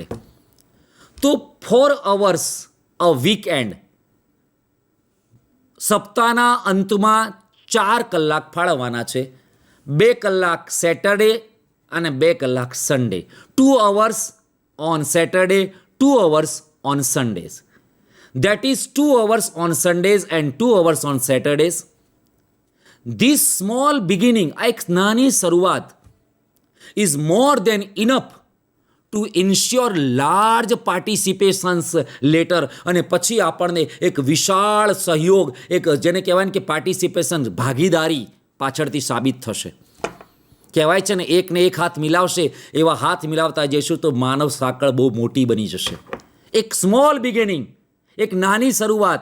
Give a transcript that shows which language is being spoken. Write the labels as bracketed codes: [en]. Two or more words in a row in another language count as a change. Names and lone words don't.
[gu] તો 4 [en] hours a weekend, [gu] સપ્તાહના અંતમાં 4 કલાક ફાળવવાના છે. 2 કલાક સેટરડે અને 2 કલાક સન્ડે. [en] 2 hours on Saturday, 2 hours on Sundays. That is 2 hours on Sundays and 2 hours on Saturdays. This small beginning, [gu] આ એક નાની શરૂઆત, [en] is more than enough to ensure large participations later. [gu] અને પછી આપણને એક વિશાળ સહયોગ, એક જેને કહેવાય ને કે પાર્ટિસિપેશન, ભાગીદારી પાછળથી સાબિત થશે. કહેવાય છે ને, એકને એક હાથ મિલાવશે, એવા હાથ મિલાવતા જઈશું તો માનવ સાંકળ બહુ મોટી બની જશે. એક [en] small beginning, [gu] એક નાની શરૂઆત.